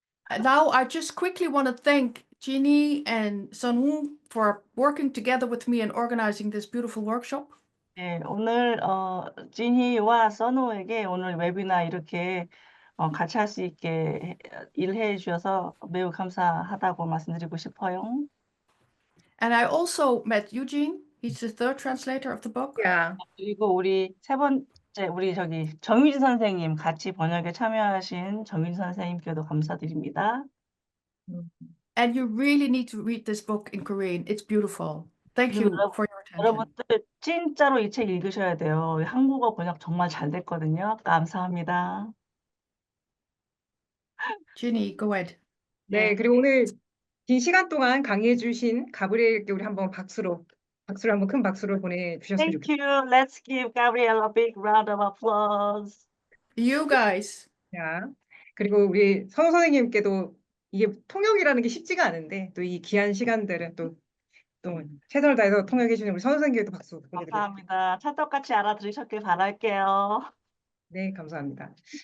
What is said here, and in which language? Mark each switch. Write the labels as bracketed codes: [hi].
[en] And now I just quickly want to thank Jeannie and Sunwoo for working together with me and organizing this beautiful workshop. [ko] 네, 오늘 지니와 써노에게 오늘 웨비나 이렇게 같이 할 수 있게 일해 주셔서 매우 감사하다고 말씀드리고 싶어요. [en] And I also met Eugene. He's the third translator of the book. 야, [ko] 그리고 우리 세 번째 우리 정유진 선생님 같이 번역에 참여하신 정유진 선생님께도 감사드립니다. [en] And you really need to read this book in Korean. It's beautiful. Thank you for your attention. [ko] 여러분들 진짜로 이 책 읽으셔야 돼요. 한국어 번역 정말 잘 됐거든요. 감사합니다. [en] Ginny, go ahead. [ko] 네, 그리고 오늘 긴 시간 동안 강의해 주신 가브리엘께 우리 한번 박수로 한번 큰 박수로 보내주셨으면 [en] Thank [ko] 좋겠습니다. [en] you. Let's give Gabrielle a big round of applause. You guys. [ko] 그리고 우리 선호 선생님께도 이게 통역이라는 게 쉽지가 않은데 또 이 귀한 시간들은 또 최선을 다해서 통역해 주신 우리 선호 선생님께도 박수 보내드립니다. 감사합니다. 찰떡같이 알아들으셨길 바랄게요. 네, 감사합니다.